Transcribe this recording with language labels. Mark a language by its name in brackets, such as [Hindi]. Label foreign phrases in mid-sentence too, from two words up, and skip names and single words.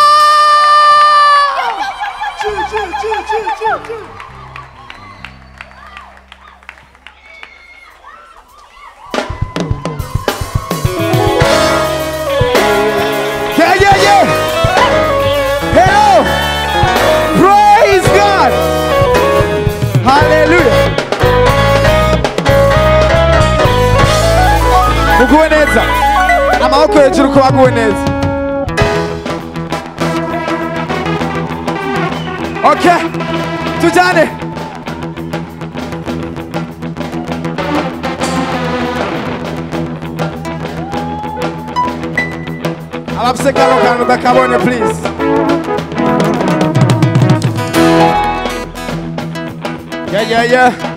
[English] Yeah. Hello. Praise God. [Rundi] Hallelujah. Muguwe neza. Amaboko hejuru ko baguwe neza. Okay. Tujane. Abafise kano kantu ndakabonye please. Yeah.